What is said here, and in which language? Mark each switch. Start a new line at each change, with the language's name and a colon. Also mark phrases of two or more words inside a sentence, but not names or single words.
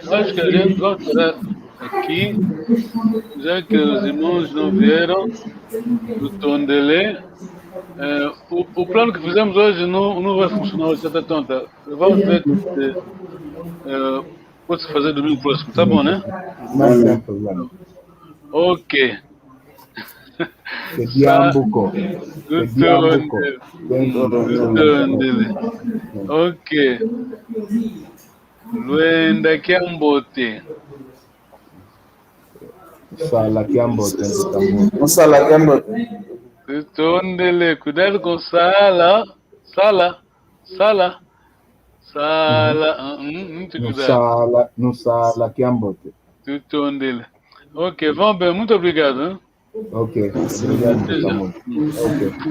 Portuguese: Acho que a gente vai parar aqui, já que os irmãos não vieram.
Kongo: Tutondele.
Portuguese: O plano que fizemos hoje não vai funcionar hoje, está tonta. Vamos ver se pode-se fazer domingo próximo, tá bom, né? Não tem problema. Ok.
Kongo: Diambuco.
Portuguese: Ok.
Kongo: Luenda Kiambote. Sala Kiambote. Sala Kiambote. Tutondele,
Portuguese: cuidado com sala. Sala, muito No cuidado.
Kongo: sala Kiambote. Tudo dele.
Portuguese: Ok, vamos bem, muito obrigado. Hein? Ok, obrigado, muito. Ok.